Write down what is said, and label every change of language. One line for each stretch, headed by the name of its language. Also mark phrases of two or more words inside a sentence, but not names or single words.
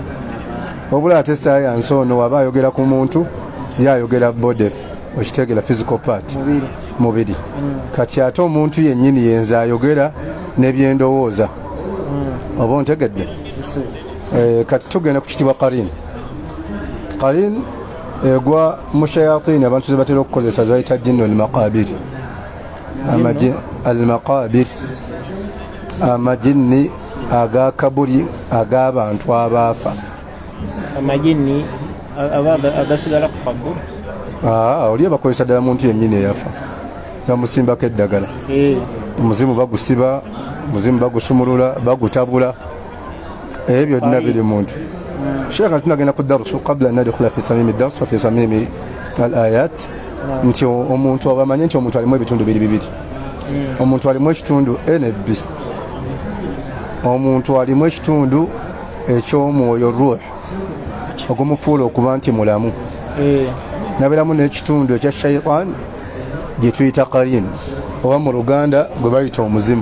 Ganda: Wabula ate sayansi ono waba ayogera ku muntu yayogera body, okitegeera
English: physical part,
Ganda: mubiri. Kati ate omuntu yennyini yenza ayogera n'ebyendowooza, oba ontegedde. Kati tugenda ku kitibwa qarin. Qarin egwa mu shayatin abantu ze batera okukozesa zayita
Arabic: جن المقابر، المقابر,
Ganda: amajinni agakabuli ag'abantu abaafa. Amajinni agasigala ku kabuli? Oli bakozesa ddala muntu yennyini eyafa, bamusimbako eddagala. Omuzimu bagusiba, omuzimu bagusumulula, bagutabula, ebyo byonna biri muntu.
Arabic: شيخ
Ganda: tunagenda ku darusu
Arabic: قبل أن ندخل في صميم الدرس وفي صميم الآيات,
Ganda: nti omuntu abamanye nti omuntu alimu ebitundu bibiri. Omuntu alimu ekitundu NB, omuntu alimu ekitundu eky'omwoyo ruh ogumufuula okuba nti mulamu, nabeeramu n'ekitundu ekya shaytan gye tuyita qarin, oba mu Luganda gwe bayita omuzimu.